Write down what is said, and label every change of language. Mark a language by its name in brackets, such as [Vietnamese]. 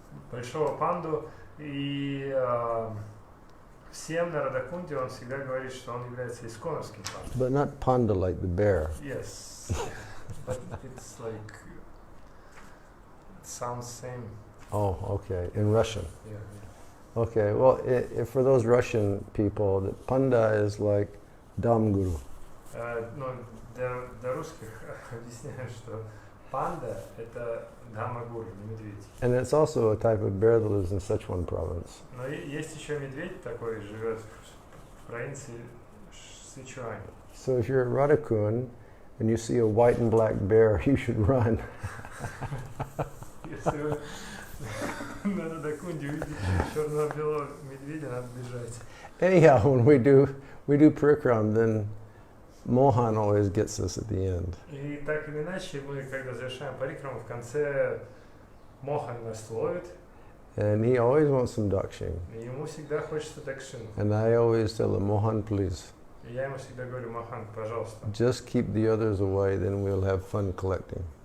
[Russian] Большого панду, и всем на Радакунде он всегда говорит, что он является исконовским пандой. [English] But not panda like the bear. Yes, but it's like, it sounds same. Oh, okay, in Russian. Yeah. Okay, well, for those Russian people, the panda is like Dham guru. [Russian] Но для русских объясняю, что панда – это Дхамма-гуру, не медведь. [English] And it's also a type of bear that lives in Sichuan province. [Russian] Но есть еще медведь такой, живет в провинции Сычуань. [English] So if you're at Radhakund and you see a white and black bear, you should run. [Russian] Если вы на Радакунде увидите черно-белого медведя, надо бежать. [English] Anyhow, when we do parikram, then Mohan always gets us at the end. [Russian] И так или иначе, мы, когда завершаем парикраму, в конце Мохан нас ловит. [English] And he always wants some dakshing. [Russian] И ему всегда хочется дакшину. [English] And I always tell him, Mohan, please. [Russian] И я ему всегда говорю, Мохан, пожалуйста. [English] Just keep the others away, then we'll have fun collecting.